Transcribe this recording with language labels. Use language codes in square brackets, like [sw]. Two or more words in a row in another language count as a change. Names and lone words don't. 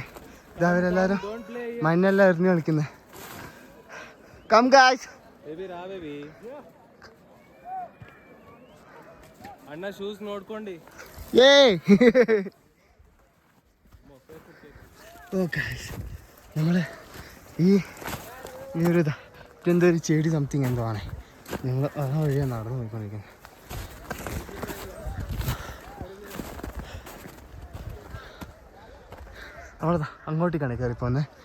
[ml] ഇതാ അവരെല്ലാവരും മണ്ണെല്ലാം എറിഞ്ഞു കളിക്കുന്നത്. [en] come guys. [kn] ಅಣ್ಣ ಶೂಸ್ ನೋಡ್ಕೊಂಡು [en] oh guys, [ml] നമ്മൾ ഈ ഒരു എന്തോ ഒരു ചെടി സംതിങ് എന്തോ ആണ്. ഞങ്ങൾ ആ വഴിയാണ് നടന്നു പോയിക്കൊണ്ടിരിക്കുന്നത്. അവിടെ അങ്ങോട്ടേക്കാണ് കയറിപ്പോന്നെ.